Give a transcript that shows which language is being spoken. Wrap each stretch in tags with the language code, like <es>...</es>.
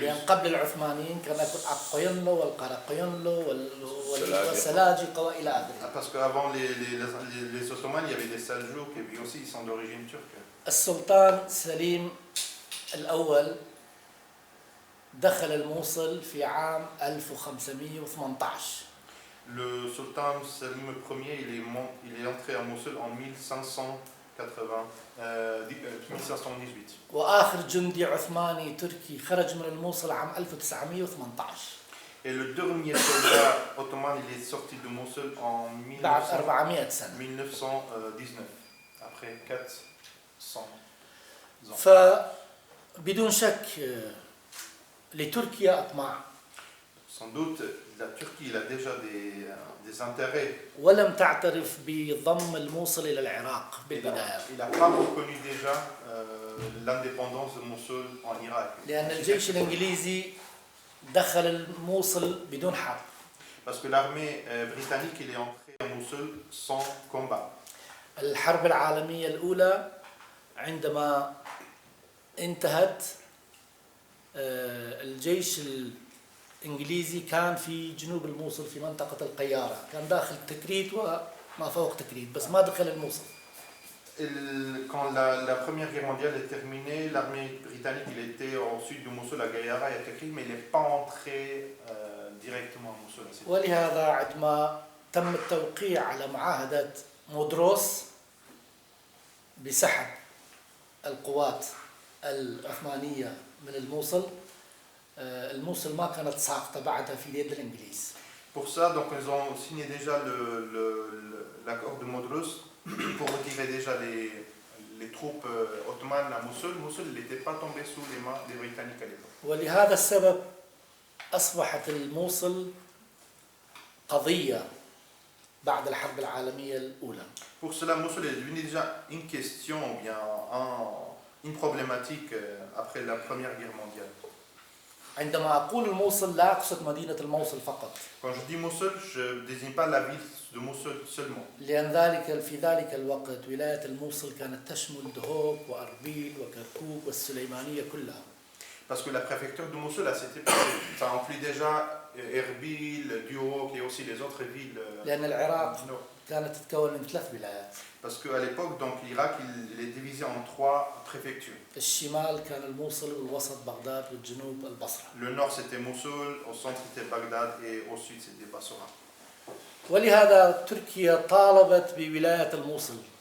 <ar>لأن قبل العثمانيين كان يكون أقينلو والقرقينلو والسلاجقة وإلى آخره.</ar> <fr>Parce qu'avant les Ottomans, il y avait des Seljouks et puis aussi ils sont d'origine turque.</fr> <ar>السلطان سليم الأول دخل الموصل في عام 1518.</ar> <fr>Le sultan Salim Ier, il est entré à Mossoul en 1518.</fr> <ar>وآخر جندي عثماني تركي خرج من الموصل عام 1918</ar> <fr>Et le dernier soldat ottoman, il est sorti de Mossoul en</fr> <ar>بعد 400 سنة.</ar> <fr>1919, après 400 ans.</fr> <ar>فبدون شك لتركيا أطماع</ar> <fr>Sans doute, la Turquie il a déjà des intérêts.</fr> <ar>ولم تعترف بضم الموصل إلى العراق بالبداية.</ar> <fr>Il n'a pas reconnu déjà l'indépendance de Mossoul en Irak.</fr> <ar>لأن الجيش الإنجليزي دخل الموصل بدون حرب.</ar> <fr>Parce que l'armée britannique il est entrée à Mossoul sans combat.</fr> <ar>الحرب العالمية الأولى عندما انتهت الجيش الإنجليزي كان في جنوب الموصل في منطقة القيارة، كان داخل تكريت وما فوق تكريت بس ما دخل الموصل.</ar> <fr>Quand la Première Guerre mondiale est terminée, l'armée britannique il était au sud de Mossoul à Gayara et à Tikrit, mais il n'est pas entré directement à Mossoul.</fr> <ar>ولهذا عندما تم التوقيع على معاهدة مودروس بسحب القوات العثمانية من الموصل، الموصل ما كانت ساقطة بعدها في يد الإنجليز.</ar> <fr>Pour ça, donc ils ont signé déjà l'accord de Modros pour retirer déjà les troupes ottomanes à Mossoul. Mossoul n'était pas tombé sous les mains des Britanniques à l'époque.</fr> <ar>ولهذا السبب أصبحت الموصل قضية بعد الحرب العالمية الأولى.</ar> <fr>Pour cela, Mossoul est devenu déjà une question ou bien une problématique après la Première Guerre mondiale.</fr> <ar>عندما أقول الموصل لا أقصد مدينة الموصل فقط.</ar> <fr>Quand je dis Mossoul, je ne désigne pas la ville de Mossoul seulement.</fr> <ar>لأن في ذلك الوقت ولاية الموصل كانت تشمل دهوك وأربيل وكركوك والسليمانية كلها.</ar> <fr>Parce que la préfecture de Mossoul à cette époque, ça inclut déjà Erbil, Duhok et aussi les autres villes.</fr> <ar>لأن العراق كانت تتكون من 3 ولايات.</ar> <fr>Parce qu'à l'époque, donc l'Irak, il est divisé en 3 préfectures.</fr> <ar>الشمال كان الموصل والوسط بغداد والجنوب البصرة.</ar> <fr>Le nord c'était Mossoul, au centre c'était Bagdad et au sud c'était Bassora.</fr> <ar>ولهذا تركيا طالبت بولاية الموصل.</ar>